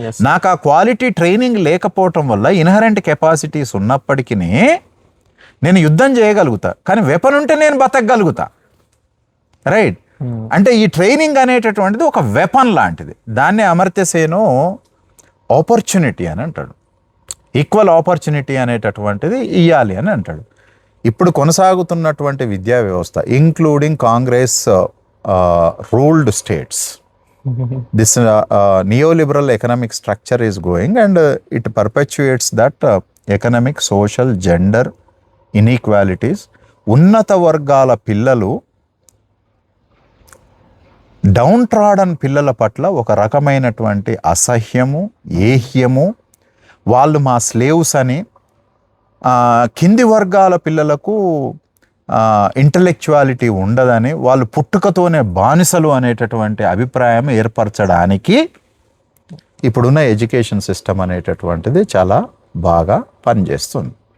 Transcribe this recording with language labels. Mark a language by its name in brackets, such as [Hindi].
[Telugu] నాకు ఆ quality training లేకపోవటం వల్ల ఇన్హరెంట్ కెపాసిటీస్ ఉన్నప్పటికీ నేను యుద్ధం చేయగలుగుతా, కానీ వెపన్ ఉంటే నేను బతకగలుగుతా. రైట్. అంటే ఈ ట్రైనింగ్ అనేటటువంటిది ఒక వెపన్ లాంటిది. దాన్ని అమర్త్య సేను ఆపర్చునిటీ అని అంటాడు. ఈక్వల్ ఆపర్చునిటీ అనేటటువంటిది ఇవ్వాలి అని అంటాడు. ఇప్పుడు కొనసాగుతున్నటువంటి విద్యా వ్యవస్థ [English] Including Congress ruled states, this neoliberal economic structure is going and it perpetuates that economic, social, gender inequalities. [Telugu] ఉన్నత వర్గాల పిల్లలు డౌన్ ట్రాడన్ పిల్లల పట్ల ఒక రకమైనటువంటి అసహ్యము, ఏహ్యము, వాళ్ళు మా స్లేవ్స్ అని, కింది వర్గాల పిల్లలకు ఇంటలెక్చువాలిటీ ఉండదని, వాళ్ళు పుట్టుకతోనే బానిసలు అనేటటువంటి అభిప్రాయం ఏర్పరచడానికి ఇప్పుడున్న ఎడ్యుకేషన్ సిస్టమ్ అనేటటువంటిది చాలా బాగా పనిచేస్తుంది.